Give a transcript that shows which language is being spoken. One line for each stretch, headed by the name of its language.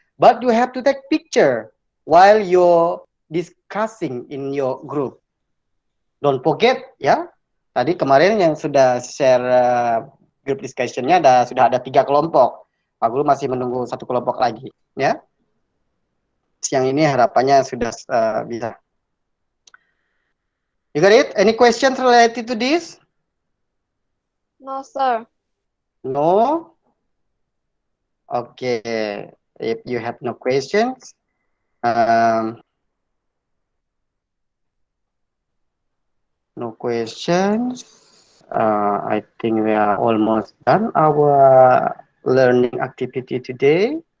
English: But you have to take picture while you're discussing in your group. Don't forget, ya.
Indonesian: Tadi kemarin yang sudah share group discussion-nya sudah ada 3 kelompok. Pak Guru masih menunggu 1 kelompok lagi, ya. Siang ini harapannya sudah bisa.
English: You got it? Any questions related to this? No, sir. No? Okay. If you have no questions, no questions, I think we are almost done our learning activity today.